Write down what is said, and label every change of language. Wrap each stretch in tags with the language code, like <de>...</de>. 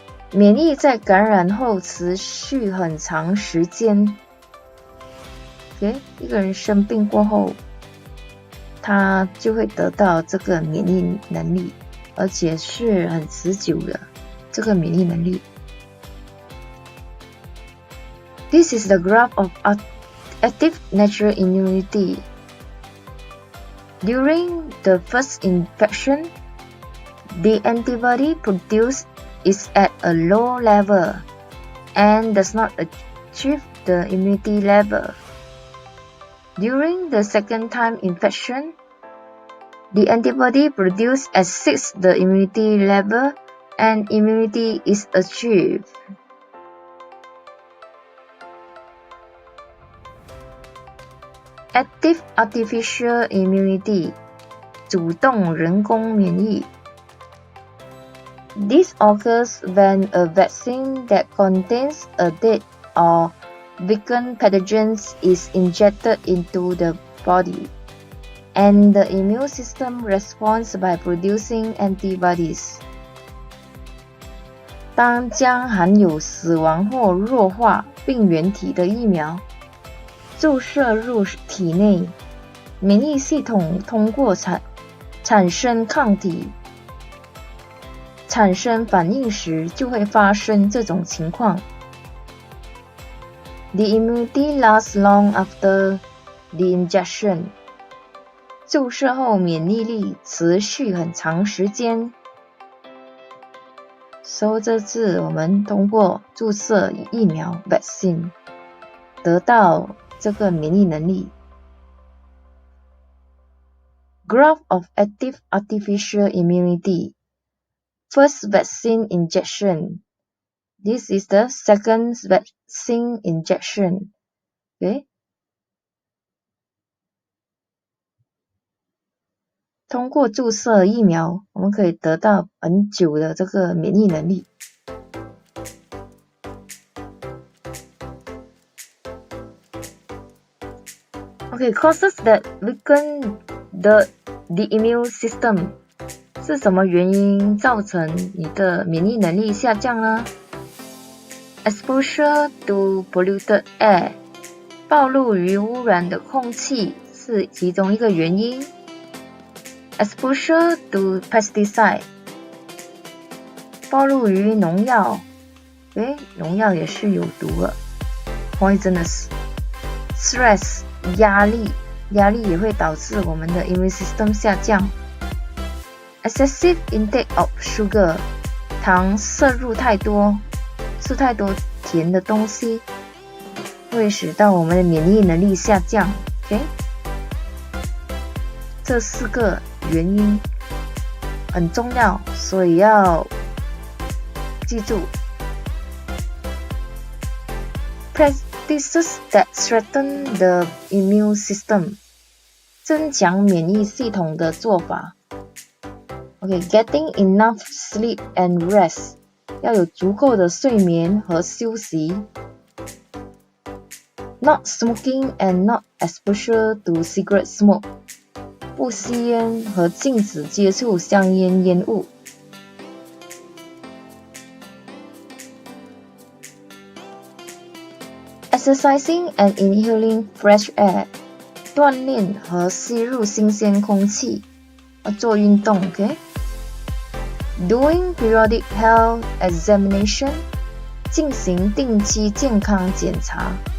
<zh>免疫在感染后持续很长时间。 Okay, 一个人生病过后，他就会得到这个免疫能力，而且是很持久的这个免疫能力。</zh> <en>This is the graph of active natural immunity. During the first infection, the antibody produced is at a low level and does not achieve the immunity level. During the second time infection, the antibody produced exceeds the immunity level and immunity is achieved. Active artificial immunity,</en> <zh>主动人工免疫。</zh> <en>This occurs when a vaccine that contains a dead or weakened pathogens is injected into the body, and the immune system responds by producing antibodies.</en> <zh>当将含有死亡或弱化病原体的疫苗注射入体内，免疫系统通过产生抗体产生反应时，就会发生这种情况。</zh> <en>The immunity lasts long after the injection.</en> <zh>注射后免疫力持续很长时间。 So 这次我们通过注射疫苗 vaccine 得到这个免疫能力。</zh> <en>Graph of active artificial immunity. First vaccine injection. This is the second vaccine injection. Okay?</en> <zh>通过注射疫苗，我们可以得到很久的这个免疫能力。</zh> <en>Okay, causes that weaken the immune system.</en> <zh>是什么原因造成你的免疫能力下降呢？</zh> <en>Exposure to polluted air.</en> <zh>暴露于污染的空气是其中一个原因。</zh> <en>Exposure to pesticide.</en> <zh>暴露于农药，农药也是有毒的 ，</zh> <en>poisonous. Stress.</en> <zh>压力也会导致我们的 immune system 下降。</zh> <en>Excessive intake of sugar.</en> <zh>糖摄入太多，吃太多甜的东西，会使到我们的免疫能力下降。</zh> <en>Okay?</en> <zh>这4个原因很重要，所以要记住。</zh> <en>Practices that strengthen the immune system.</en> <zh>增强免疫系统的做法。</zh> <en>Okay, getting enough sleep and rest.</en> <zh>要有足够的睡眠和休息。</zh> <en>Not smoking and not exposure to cigarette smoke.</en> <zh>不吸烟和禁止接触香烟烟雾。</zh> <en>exercising and inhaling fresh air，</en> <zh>锻炼和吸入新鲜空气，做运动 ，OK？</zh> <en>Doing periodic health examination，</en> <zh>进行定期健康检查。</zh>